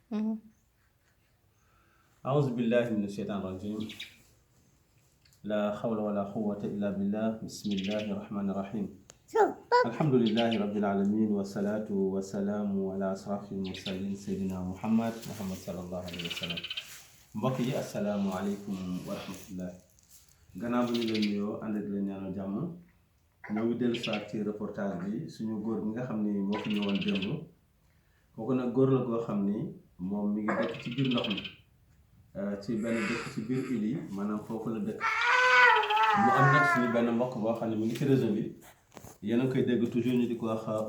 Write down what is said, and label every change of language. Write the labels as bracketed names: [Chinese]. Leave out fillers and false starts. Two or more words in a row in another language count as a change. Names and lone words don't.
[Arabic] أعوذ بالله من الشيطان الرجيم لا حول ولا قوة إلا بالله بسم الله الرحمن الرحيم الحمد لله رب العالمين والصلاة والسلام على أشرف المرسلين سيدنا محمد صلى الله عليه وسلم [Wolof] mbokk yi [Arabic] السلام عليكم ورحمة الله gannaaw [Wolof] bu ñu leen nuyoo ànd ak leen ñaanal jàmm ñoo ngi dellu soit ci reportage bi suñu góor gi nga xam ni moo fi ñëwoon démb kooku nag góor la goo xam ni moom mi ngi dëkk ci biir ndox mi ci benn dëkk ci biir île yi maanaam foofu la dëkk mu am nag suñu benn mbokk boo xam ne mi ngi ci réseau bi yéen a koy dégg toujours ñu di ko wax